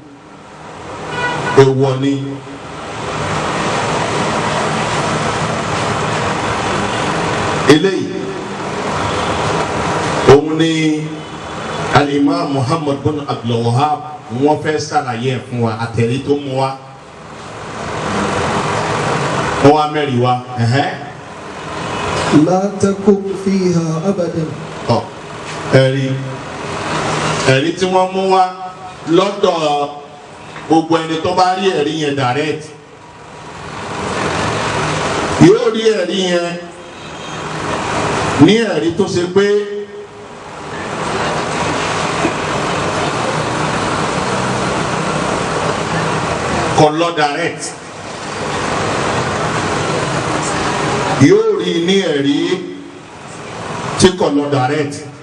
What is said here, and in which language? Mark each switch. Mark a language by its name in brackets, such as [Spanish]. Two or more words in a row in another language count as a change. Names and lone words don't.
[Yoruba] Èèwọ̀ ni. Eléyìí òun ni Al-Imam Muhammad bin Abdul Wahhab wọ́n fẹ́ ṣàlàyé ẹ̀ fún wa, àtẹ̀rí tó mú wa, wọ́n wá mẹ́rin wa. [Arabic] لا تقم فيها أبدا. [Yoruba] Ẹ̀rí tí wọ́n mú wa lọ́dọ̀ gbogbo ẹni tó bá rí ẹ̀rí yẹn direct yóò rí ẹ̀rí yẹn ní ẹ̀rí tó ṣe pé kò lọ direct, yóò rí ní ẹ̀rí tí kò lọ direct.